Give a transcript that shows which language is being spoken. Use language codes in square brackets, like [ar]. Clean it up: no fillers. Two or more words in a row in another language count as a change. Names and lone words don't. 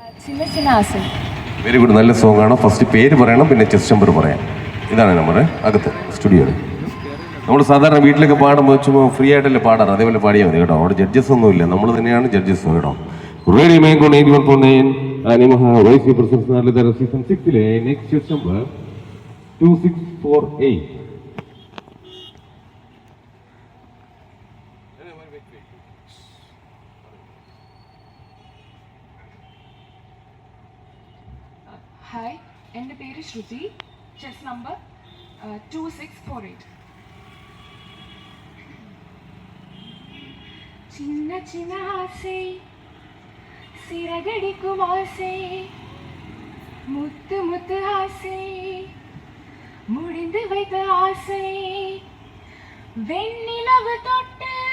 [ta] சின்ன சின்ன ஆசை. [en] very good. [ml] നല്ല സോങ് ആണ്. ഫസ്റ്റ് പേര് പറയണം, പിന്നെ [en] chest number [ml] പറയാം. ഇതാണ് നമ്മുടെ അകത്ത് സ്റ്റുഡിയോയിൽ. നമ്മൾ സാധാരണ വീട്ടിലൊക്കെ പാടുമ്പോൾ ചുമ്മാ ഫ്രീ ആയിട്ടല്ലേ പാടാറ്, അതേപോലെ പാടിയാൽ മതി കേട്ടോ. അവിടെ ജഡ്ജസ് ഒന്നും ഇല്ല, നമ്മൾ തന്നെയാണ് ജഡ്ജസ് കേട്ടോ. റേഡിയോ മേങ്കോ 91.9 ആനിമഹ വൈസി പ്രസൻസ് നാട്ടിലെ സീസൺ 6 [en] next chest number 2648. [ml] ഹായ്, എൻ്റെ പേര് ശ്രുതി. [en] chest number 2648. [ta] சின்ன சின்ன ஆசை, சிறகடிக்கும் ஆசை, முத்து முத்து ஆசை, முடிந்து வைத்த ஆசை, வெண்ணிலவு தொட்டு